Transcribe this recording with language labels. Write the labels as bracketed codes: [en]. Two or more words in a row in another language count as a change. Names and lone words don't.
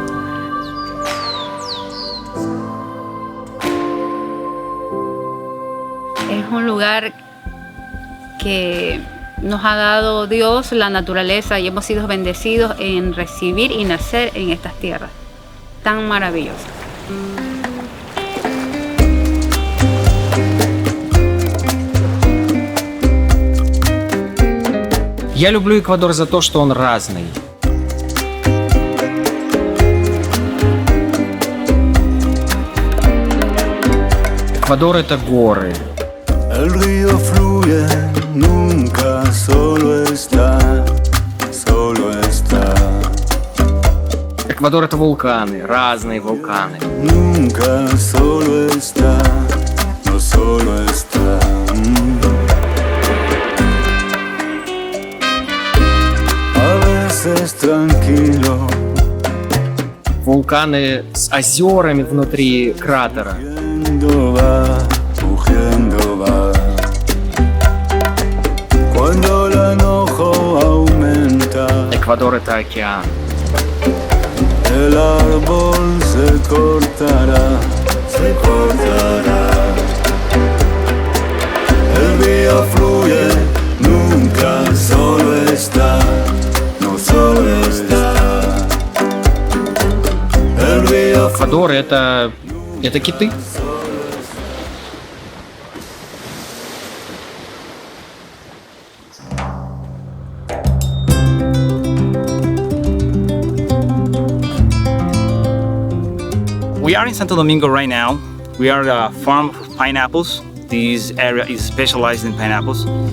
[es] Es un lugar que nos ha dado Dios, la naturaleza, y hemos sido bendecidos en recibir y nacer en estas tierras tan maravillosas. [ru] Я люблю Эквадор за то, что он разный. Эквадор — это горы. [es] El río fluye, nunca solo está. [ru] Эквадор — это вулканы, разные вулканы. [es] Nunca solo está, no solo está. A veces tranquilo. [ru] Вулканы с озерами внутри кратера. [es] Rugiendo va. Cuando el enojo aumenta, [ru] Эквадор — это океан. [es] el árbol se cortará. El río fluye, nunca solo está, no solo está. El río [ru] Эквадор — это киты. [en] We are in Santo Domingo right now. We are a farm of pineapples. This area is specialized in pineapples.